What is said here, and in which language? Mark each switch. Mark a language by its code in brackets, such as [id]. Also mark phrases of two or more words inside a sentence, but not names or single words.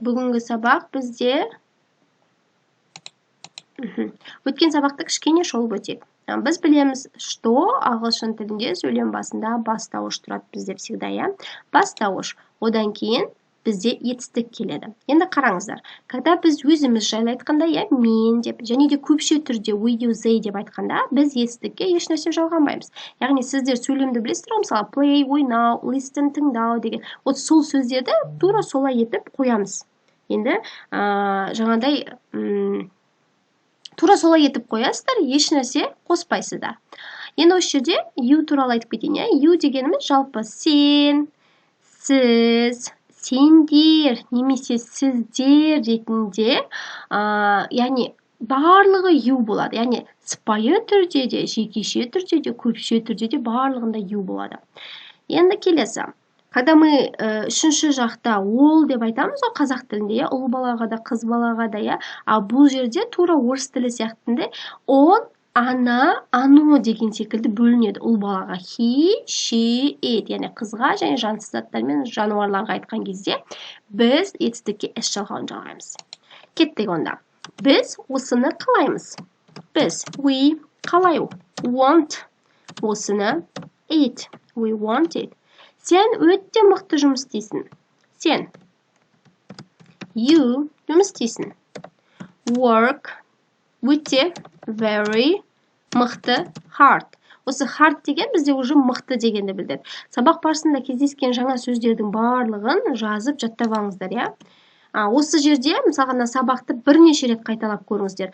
[kk] Бүгінгі сабақ бізде өткен сабақты кішкене шолып өтейік. Біз білеміз, что ағылшын тілінде сөйлем басында бастауыш тұрады бізде всегда, бастауыш. Одан кейін бізде етістік келеді. Енді қараңыздар, когда біз өзіміз жайлы айтқанда, мен деп, және де көпше түрде [en] we do they [kk] деп айтқанда, біз етістікке еш нәрсе жалғанбаймыз. Яғни сіздер сөйлемді білесіздер, мысалы play, ойнау, listen, тыңдау деген. Сол сөздерді тура солай етіп қоямыз. Енді жаңағыдай тура солай етіп қоясыздар, еш нәрсе қоспайсыздар. Енді осы жерде you туралы айтып кетейін. You дегеніміз жалпы сен, сіз, сендер немесе сіздер ретінде, яғни барлығы you болады. Яғни сыпайы түрде де, жекеше түрде де, көпше түрде де барлығында you болады. Енді келесі. [ru] Когда мы [kk] үшінші жақта ол деп айтамыз, ол қазақ тілінде, ұл балаға да, қыз балаға да, бұл жерде тура орыс тілі сияқтында [ru] он, ана, ано [kk] деген секілді бөлінеді ұл балаға. [en] He, she, it, [kk] яғни қызға және жансыз заттар мен жануарларға айтқан кезде біз етістікке s жалғауын жалғаймыз. Кеттік онда. Біз осыны қалаймыз. Біз we қалай want, осыны [en] it, we want it. [kk] Сен өтте мықты жұмыс істейсің. Сен. You жұмыс істейсің. [en] Work өте, very, мықты, hard. [kk] Осы hard деген бізде уже мықты дегенді білдіреді. Сабақ барысында кездескен жаңа сөздердің барлығын жазып жаттап алыңыздар, Осы жерде, мысалға, сабақты бірнеше рет қайталап көріңіздер.